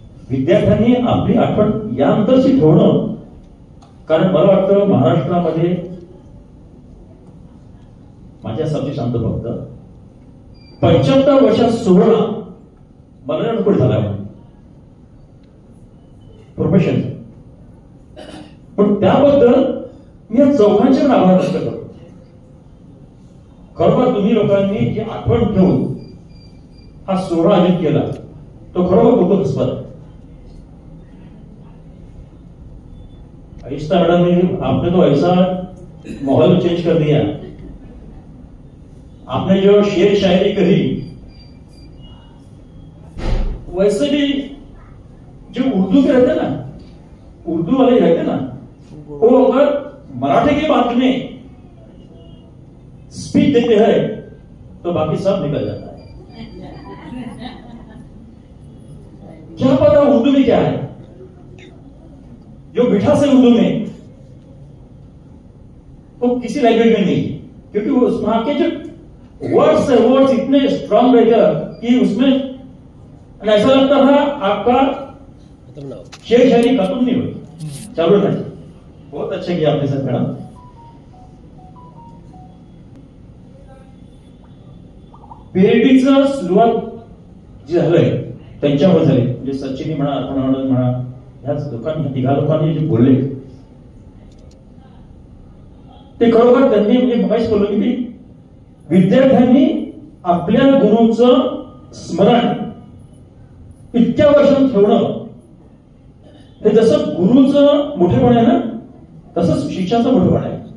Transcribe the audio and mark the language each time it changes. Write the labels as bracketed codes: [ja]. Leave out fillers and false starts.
[mr] विद्यार्थ्यांनी आपली आठवण यानंतरची ठेवणं, कारण मला वाटतं महाराष्ट्रामध्ये माझ्या सब्जेक्ट सांगतो फक्त 75 वर्षात सोहळा मला नको झाला प्रोफेशन, पण त्याबद्दल मी या चौघांचे आभार व्यक्त करतो. खरोखर तुम्ही लोकांनी जी आठवण ठेवून हा सोहळा आयोजित केला तो खरोखर कौतुकास्पद. [hi] आइस्ता मैडम ने आपने तो ऐसा माहौल चेंज कर दिया, आपने जो शेर शायरी करी वैसे भी जो उर्दू के रहते ना, उर्दू वाले रहते ना, वो अगर मराठी की बात में स्पीच देते हैं तो बाकी सब निकल जाता है. क्या पता उर्दू में क्या है, जो मिठास है उर्दू में वो किसी लैंग्वेज में नहीं, क्योंकि वहां के जो वर्ड्स है वर्ड्स इतने स्ट्रांग रहकर कि उसमें ऐसा लगता था आपका शेर शायरी खत्म नहीं हुई, चालू था. बहुत अच्छा किया आपने सर मैडम. [mr] पेरडीचं सुरुवात जे झालंय त्यांच्यावर झाले, म्हणजे सचिनी म्हणा अर्पणा म्हणा ह्याच लोकांनी तिघा लोकांनी जे बोलले ते खरोखर त्यांनी म्हणजे मगाशी बोललो की विद्यार्थ्यांनी आपल्या गुरूंचं स्मरण इतक्या वर्षांत ठेवणं हे जसं गुरुचं मोठेपण आहे ना तसंच शिष्याचं मोठेपण आहे.